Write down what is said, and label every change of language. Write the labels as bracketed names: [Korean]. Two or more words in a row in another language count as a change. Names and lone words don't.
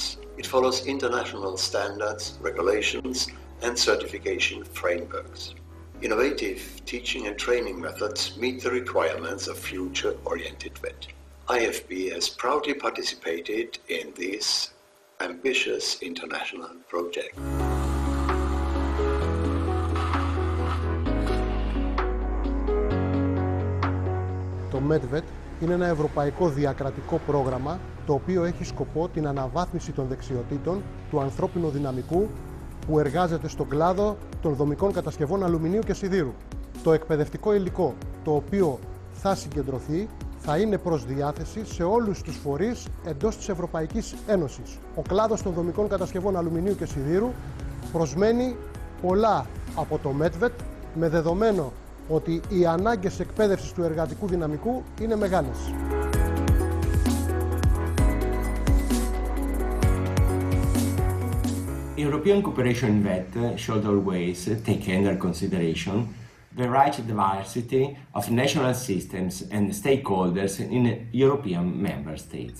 [English] It follows international standards, regulations and certification frameworks. Innovative teaching and training methods meet the requirements of future-oriented VET. IFB has proudly participated in this ambitious international project. [Greek] Το METVET είναι ένα ευρωπαϊκό διακρατικό πρόγραμμα το οποίο έχει σκοπό την αναβάθμιση των δεξιοτήτων του ανθρώπινου δυναμικού που εργάζεται στον κλάδο των δομικών κατασκευών αλουμινίου και σιδήρου. Το εκπαιδευτικό υλικό το οποίο θα συγκεντρωθεί θα είναι προς διάθεση σε όλους τους φορείς εντός της Ευρωπαϊκής Ένωσης. Ο κλάδος των δομικών κατασκευών αλουμινίου και σιδήρου προσμένει πολλά από το METVET με δεδομένο ότι οι ανάγκες εκπαίδευσης του εργατικού δυναμικού είναι μεγάλες. [English] European cooperation in VET should always take under consideration the rich diversity of national systems and stakeholders in European member states.